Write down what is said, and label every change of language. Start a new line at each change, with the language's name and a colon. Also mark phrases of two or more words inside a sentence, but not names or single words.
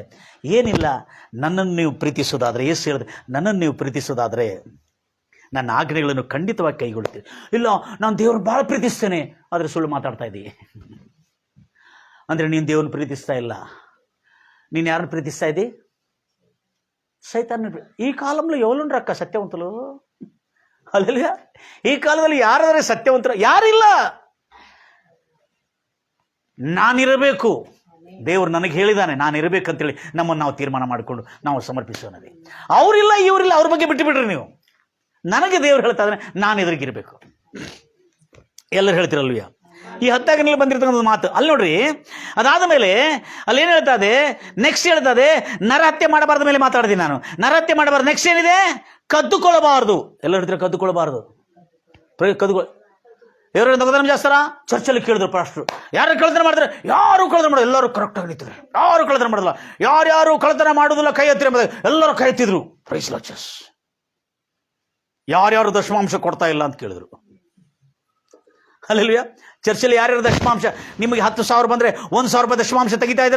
Kannada: ಏನಿಲ್ಲ, ನನ್ನನ್ನು ನೀವು ಪ್ರೀತಿಸೋದಾದರೆ, ಯೇಸು ಹೇಳಿದೆ, ನನ್ನನ್ನು ನೀವು ಪ್ರೀತಿಸೋದಾದರೆ ನನ್ನ ಆಜ್ಞೆಗಳನ್ನು ಖಂಡಿತವಾಗಿ ಕೈಗೊಳ್ತೀವಿ. ಇಲ್ಲ, ನಾನು ದೇವ್ರನ್ನ ಭಾಳ ಪ್ರೀತಿಸ್ತೇನೆ, ಆದರೆ ಸುಳ್ಳು ಮಾತಾಡ್ತಾ ಇದ್ದೀವಿ ಅಂದರೆ ನೀನು ದೇವ್ರನ್ನ ಪ್ರೀತಿಸ್ತಾ ಇಲ್ಲ. ನೀನು ಯಾರನ್ನು ಪ್ರೀತಿಸ್ತಾ ಇದ್ದಿ? ಸೈತಾನ.
Telugu: ఈ కాలంలో ఎవరుండ్రు అక్క సత్యవంతులు?
Kannada: ಅಲ್ಲ, ಈ ಕಾಲದಲ್ಲಿ ಯಾರಾದರೆ ಸತ್ಯವಂತರು? ಯಾರಿಲ್ಲ. ನಾನಿರಬೇಕು, ದೇವರು ನನಗೆ ಹೇಳಿದ್ದಾನೆ ನಾನಿರಬೇಕಂತೇಳಿ ನಮ್ಮನ್ನು ನಾವು ತೀರ್ಮಾನ ಮಾಡಿಕೊಂಡು ನಾವು ಸಮರ್ಪಿಸೋಣದೆ. ಅವರಿಲ್ಲ, ಇವರಿಲ್ಲ, ಅವ್ರ ಬಗ್ಗೆ ಬಿಟ್ಟು ಬಿಡ್ರಿ ನೀವು. ನನಗೆ ದೇವರು ಹೇಳ್ತಾ ಇದ್ದಾನೆ ನಾನು ಎದುರಿಗಿರಬೇಕು. ಎಲ್ಲರೂ ಹೇಳ್ತಿರಲ್ವಯ್ಯ. ಈ 10 ಆಜ್ಞೆಗಳಲ್ಲಿ ಬಂದಿರತಕ್ಕಂಥ ಮಾತು ಅಲ್ಲಿ ನೋಡ್ರಿ. ಅದಾದ ಮೇಲೆ ಅಲ್ಲೇನು ಹೇಳ್ತಾ ಇದೆ? ನೆಕ್ಸ್ಟ್ ಹೇಳ್ತಾ ಇದೆ, ನರಹತ್ಯೆ ಮಾಡಬಾರ್ದ ಮೇಲೆ ಮಾತಾಡಿದ್ದೀನಿ ನಾನು. ನರಹತ್ಯೆ ಮಾಡಬಾರ್ದು. ನೆಕ್ಸ್ಟ್ ಏನಿದೆ? ಕದ್ದುಕೊಳ್ಳಬಾರ್ದು. ಎಲ್ಲ ಹೇಳ್ತಾರೆ ಕದ್ದುಕೊಳ್ಳಬಾರ್ದು.
Telugu: ఎవరైనా దొంగతనం చేస్తారా?
Kannada: చర్చలు ಕೇಳಿದ್ರು ಪಾಸ್ಟ್ರು, ಯಾರು ಕಳ್ಳತನ ಮಾಡಿದ್ರೆ? ಯಾರು ಕಳ್ಳತನ ಮಾಡೋದು, ಎಲ್ಲರೂ ಕರೆಕ್ಟಾಗಿ ನಿಂತಿದ್ರು. ಯಾರು ಕಳ್ಳತನ ಮಾಡೋದಿಲ್ಲ, ಯಾರ್ಯಾರು ಕಳ್ಳತನ ಮಾಡೋದಿಲ್ಲ ಕೈ ಎತ್ತಿರ, ಎಲ್ಲರೂ ಕೈ ಎತ್ತಿದ್ರು.
English: Praise Lord Jesus.
Kannada: ಯಾರ್ಯಾರು ದಶಮಾಂಶ ಕೊಡ್ತಾ ಇಲ್ಲ ಅಂತ ಕೇಳಿದ್ರು. ಹಲ್ಲೆಲೂಯಾ. ಚರ್ಚಲ್ಲಿ ಯಾರ್ಯಾರು ದಶಮಾಂಶ, ನಿಮಗೆ 10,000 ಬಂದರೆ 1,000 ರೂಪಾಯಿ ದಶಮಾಂಶ ತೆಗಿತಾ ಇದ್ದೀರಾ?